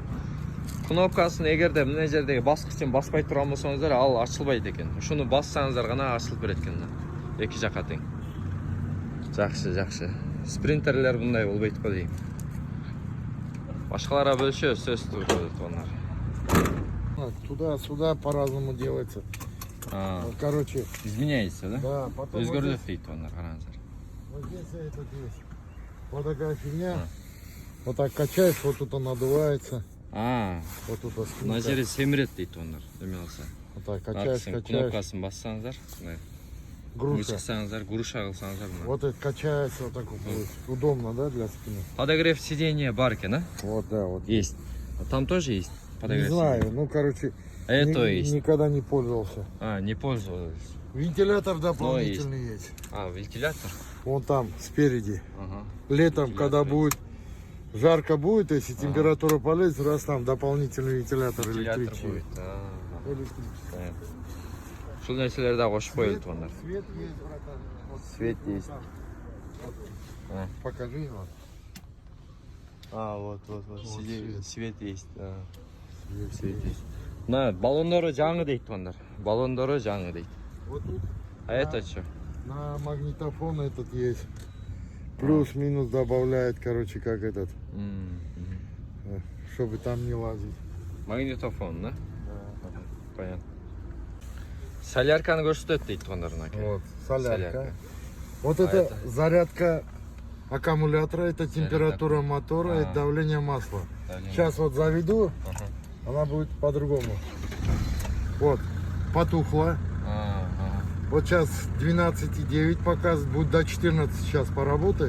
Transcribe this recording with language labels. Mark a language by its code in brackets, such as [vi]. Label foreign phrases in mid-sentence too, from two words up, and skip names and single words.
[ky] Кнопкасын эгерде мына жердеги баскычын баспай турган болсоңуздар, ал ачылбайт экен. Ушуну бассаңыздар гана ачылып берет экен. Эки жакка тең. Жакшы, жакшы. Спринтерлер мындай болбойт го дейм. Башкаларга бөлүшөбүз, сөз тугандар. [ru] Туда-сюда по-разному делается. Короче, изменяется, да? Да, потом [ky] өзгөрүп дейт тугандар, караңыздар. [ru] вот здесь это есть. Вот такая фигня. Вот так качаешь, вот тут он надувается. Вот тут вот. [ky] Мына жери семирет дейт тугандар, эме алса. [ru] Вот так качаешь, качаешь. [ky] Кнопкасын бассаңыздар, Груша. Кылсаңыздар, груша кылсаңыздар. [ru] Вот это качается, вот так вот будет. Удобно, да, для спины? Подогрев сиденья [ky] бар экен, [ru] а? Вот, да, вот. Есть. Там тоже есть подогрев Не знаю, ну, короче, это есть. Никогда не пользовался. Не пользовались. Вентилятор дополнительный есть. Вентилятор? Вон там, спереди. Летом, когда будет жарко будет, если температура полезет, раз там дополнительный вентилятор электрический. Будет. [ky] Шул нерселерди кошуп коюлат тугандар. [ru] Свет есть, братан. Вот свет есть. Покажи его. Вот. Свет есть. Свет есть. [ky] На баллондору жаңы дейт тугандар. Баллондору жаңы дейт. [ru] Вот тут. Это что? На магнитофон этот есть. Плюс-минус добавляет, короче, как этот. Чтобы там не лазить. Магнитофон, да? Да. Понятно. [ky] Солярканы көрсөтөт дейт тугандар. [ru] Вот, солярка. Вот это зарядка аккумулятора, это температура мотора, это давление масла. Сейчас вот заведу, она будет по-другому. Вот, потухла. Вот сейчас 12,9 показывает, будет до 14 сейчас поработает.